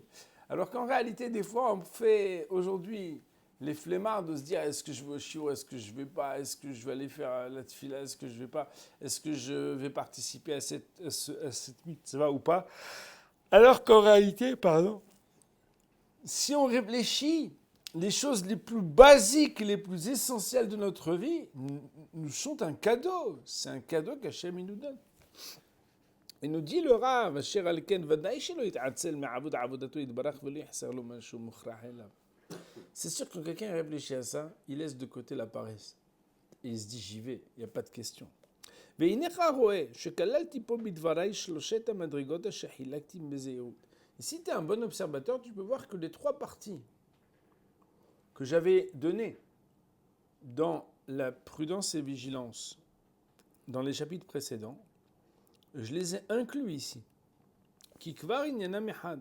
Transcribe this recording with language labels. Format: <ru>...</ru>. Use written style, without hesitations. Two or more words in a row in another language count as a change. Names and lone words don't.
<fr>Alors qu'en réalité, des fois, on fait aujourd'hui les flemmards de se dire est-ce que je vais au shiur, est-ce que je ne vais pas, est-ce que je vais aller faire la tefila, est-ce que je ne vais pas, est-ce que je vais participer à cette mitzvah ou pas. Alors qu'en réalité, si on réfléchit, les choses les plus basiques, les plus essentielles de notre vie nous sont un cadeau. C'est un cadeau qu'Hachem nous donne. Et nous dit le Rav,</fr> <he>Asher Alken, ודאי שלא יתעצל מעבוד עבודתו יתברך ולא יחסר לו משהו מוכרח אליו.</he> <fr>C'est sûr que quand quelqu'un réfléchit à ça, il laisse de côté la paresse. Et il se dit j'y vais, il n'y a pas de question.</fr> <he>והנך רואה שכללתי פה בדבריי שלושת המדרגות אשר חילקתי בזהירות.</he> <fr>Et si tu es un bon observateur, tu peux voir que les trois parties que j'avais données dans la prudence et vigilance, dans les chapitres précédents, je les ai inclus ici. Kikvar inyana mehad.</fr>